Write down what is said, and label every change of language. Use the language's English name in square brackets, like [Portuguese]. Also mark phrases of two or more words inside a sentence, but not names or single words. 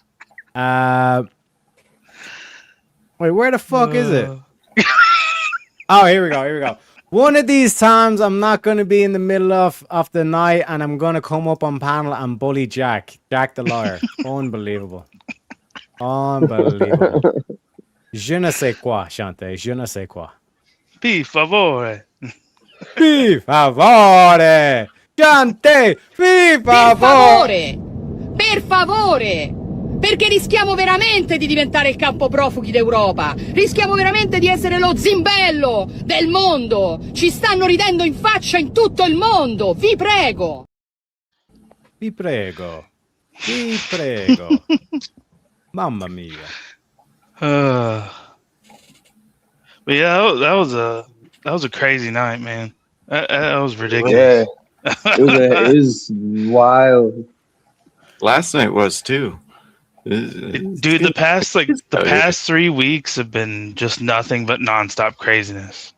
[English] Wait, where the fuck is it? Oh, here we go. One of these times, I'm not going to be in the middle of the night, and I'm going to come up on panel and bully Jack the lawyer. Unbelievable. [French] Je ne sais quoi, Chante. Je ne sais quoi. [Italian] Per favore. Per favore. Chante, per favore. Per favore! Perché rischiamo veramente di diventare il campo profughi d'Europa. Rischiamo veramente di essere lo zimbello del mondo. Ci stanno ridendo in faccia in tutto il mondo. Vi prego. Vi prego. Vi prego. Mamma mia. [English] But yeah, that was a crazy night, man. That was ridiculous. Yeah, it was wild. Last night was too. Dude, the past 3 weeks have been just nothing but nonstop craziness.